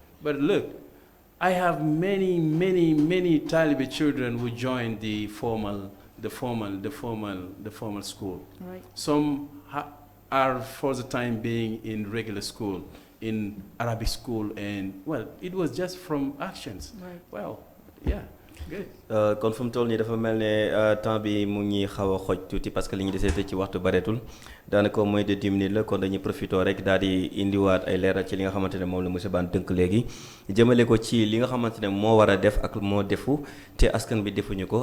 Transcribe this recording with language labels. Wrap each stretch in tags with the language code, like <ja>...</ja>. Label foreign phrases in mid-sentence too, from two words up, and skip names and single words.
<en>But look, I have many Taliban children who joined the formal school. Right. Some are for the time being in regular school, in Arabic school, and well, it was just from actions. Right. Well, yeah, good.</en> <wo>kon fu mu toll nii dafa mel ne temps bi mu ngi xaw a xooj tuuti parce que li ñu desee ci waxtu bareetul daanaka</wo> <fr>moins de</fr> <wo>10 minutes la kon dañuy profité rek daal di indiwaat ay leeral ci li nga xamante ne moom la monsieur Bane tënk léegi jëmale ko ci li nga xamante ne moo war a def ak moo defu te askan bi defuñu ko</wo>